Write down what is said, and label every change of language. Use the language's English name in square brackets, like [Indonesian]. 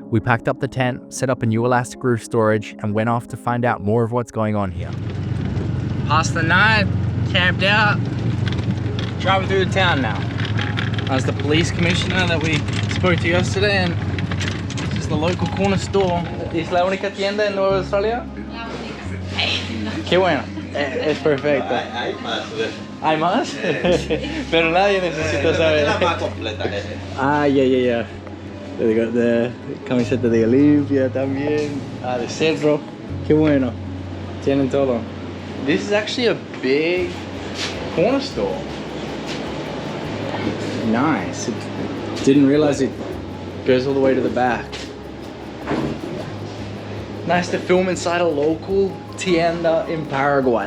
[English] We packed up the tent, set up a new elastic roof storage, and went off to find out more of what's going on here. Passed the night, camped out, driving through the town now. As the police commissioner that we spoke to yesterday, and this is the local corner store. [Spanish] ¿Es la única tienda en Nueva Australia? La única. Qué bueno, es perfecto. Hay más. ¿Hay más? Pero nadie necesita saber. Es la más completa. Ah, ya. [English] They got the [Spanish] camiseta de Olimpia también. Ah, de Cerro. Qué bueno. Tienen todo. [English] This is actually a big corner store. Nice. Didn't realize it goes all the way to the back. Nice to film inside a local tienda in Paraguay.